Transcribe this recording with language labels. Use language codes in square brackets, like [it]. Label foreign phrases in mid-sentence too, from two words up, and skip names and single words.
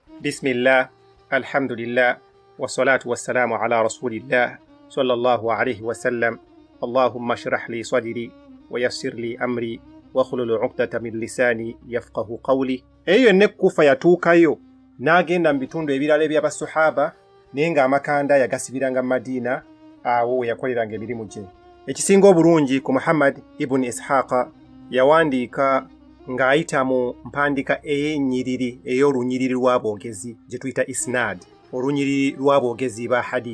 [ar] بسم الله الحمد لله والصلاة والسلام على رسول الله صلى الله عليه وسلم اللهم اشرح لي صدري ويسر لي أمري واحلل عقدة من لساني يفقهوا قولي. [lg] Eyo nekufa yatuukayo n'agenda mu bitundu ebirala eby'abasahaba naye ng'amakanda yagasibiranga mu Madina awo yakoleranga emirimu gye. Ekisinga obulungi ku Muhammad ibn Ishaqa yawandiika ng'ayita mu mpandika ey'ennyiriri ey'olunyiriri lw'abogezi gye tuyita isnad, olunyiriri lw'abogezi ba hadith.